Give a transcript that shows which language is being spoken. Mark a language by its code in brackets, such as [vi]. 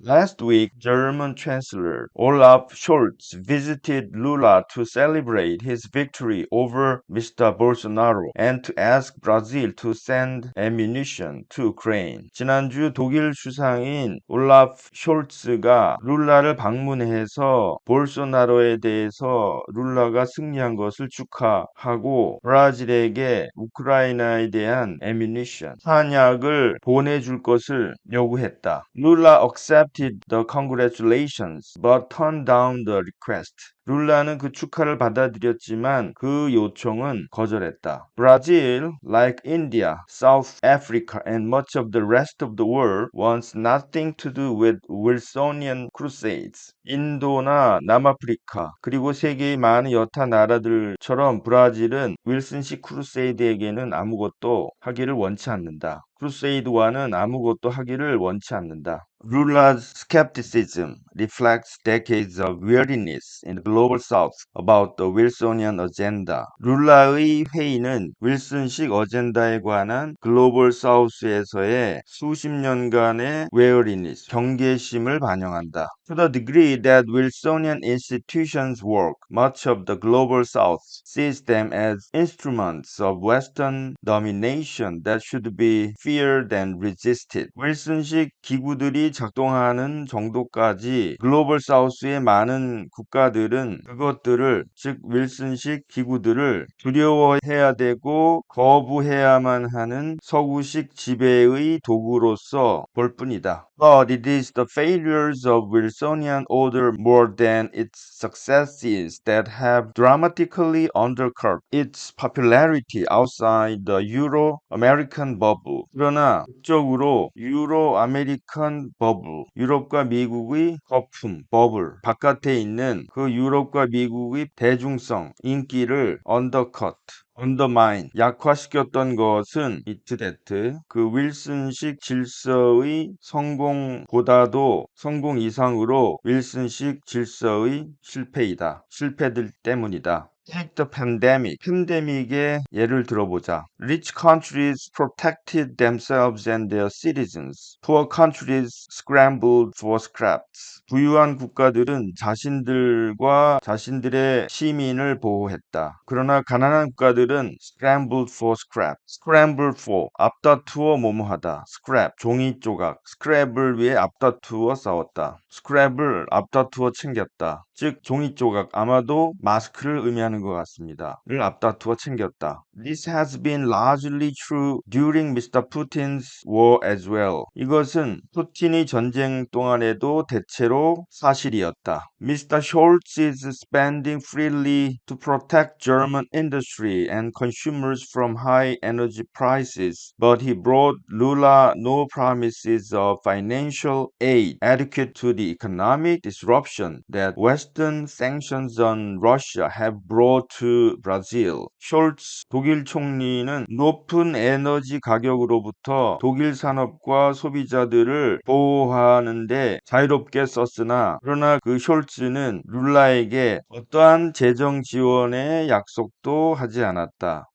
[en] Last week, German Chancellor Olaf Scholz visited Lula to celebrate his victory over Mr. Bolsonaro and to ask Brazil to send ammunition to Ukraine. [ko] 지난주 독일 수상인 올라프 숄츠가 룰라를 방문해서 볼소나로에 대해서 룰라가 승리한 것을 축하하고 브라질에게 우크라이나에 대한 ammunition, 탄약을 보내줄 것을 요구했다. [en] Lula accepted the congratulations but turned down the request. [ko] 룰라는 그 축하를 받아들였지만 그 요청은 거절했다. [en] Brazil, like India, South Africa, and much of the rest of the world, wants nothing to do with Wilsonian crusades. [ko] 인도나 남아프리카, 그리고 세계의 많은 여타 나라들처럼 브라질은 윌슨식 크루세이드에게는 아무것도 하기를 원치 않는다. 크루세이드와는 아무것도 하기를 원치 않는다. [en] Lula's skepticism reflects decades of weariness in the global south about the Wilsonian agenda. [ko] 룰라의 회의는 윌슨식 어젠다에 관한 글로벌 사우스에서의 수십 년간의 weariness, 경계심을 반영한다. [en] To the degree that Wilsonian institutions work, much of the global south sees them as instruments of Western domination that should be feared and resisted. [ko] 윌슨식 기구들이 작동하는 정도까지 글로벌 사우스의 많은 국가들은 그것들을, 즉 윌슨식 기구들을 두려워해야 되고 거부해야만 하는 서구식 지배의 도구로서 볼 뿐이다. [en] But it is the failures of Wilsonian order more than its successes that have dramatically undercut its popularity outside the Euro-American bubble. [ko] 그러나 극적으로 유로-아메리칸 버블, 유럽과 미국의 거품, 버블, 바깥에 있는 그 유럽과 미국의 대중성, 인기를 언더마인, 약화시켰던 것은 이트데트, 그 윌슨식 질서의 성공 이상으로 윌슨식 질서의 실패들 때문이다. [en] Take the pandemic. [ko] 팬데믹의 예를 들어보자. [en] Rich countries protected themselves and their citizens. Poor countries scrambled for scraps. [ko] 부유한 국가들은 자신들과 자신들의 시민을 보호했다. 그러나 가난한 국가들은 [en] scrambled for scraps. scramble for, [ko] 앞다투어 뭐뭐하다. scrap, 종이 조각. scrap을 위해 앞다투어 싸웠다. scrap을 앞다투어 챙겼다. 즉 종이 조각, 아마도 마스크를 의미하는 것 같습니다. 를 앞다투어 챙겼다. [en] This has been largely true during Mr. Putin's war as well. [ko] 이것은 푸틴의 전쟁 동안에도 대체로 사실이었다. [en] Mr. Scholz is spending freely to protect German industry and consumers from high energy prices, but he brought Lula no promises of financial aid adequate to the economic disruption that Western sanctions on Russia have brought to Brazil. [ko] 숄츠 독일 총리는 높은 에너지 가격으로부터 독일 산업과 소비자들을 보호하는데 자유롭게 썼으나, 그러나 그 숄츠는 룰라에게 어떠한 재정 지원의 약속도 하지 않았다.